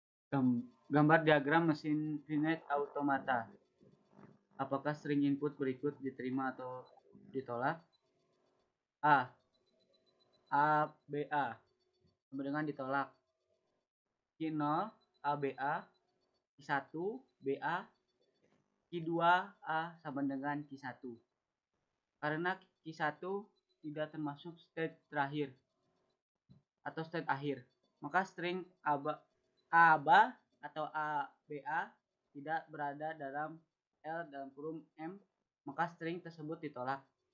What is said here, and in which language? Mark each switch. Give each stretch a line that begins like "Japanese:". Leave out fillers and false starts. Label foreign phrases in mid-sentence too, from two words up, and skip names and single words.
Indonesian: Gambar diagram mesin Finite Automata. Apakah string input berikut diterima atau ditolak? A. A, B, A. Sama dengan ditolak. Q0, A, B, A. Q1, B, A. Q2, A sama dengan Q1. Karena Q1 tidak termasuk state terakhir atau state akhir, maka string ABA atau ABA tidak berada dalam L dalam kurung M, maka string tersebut ditolak.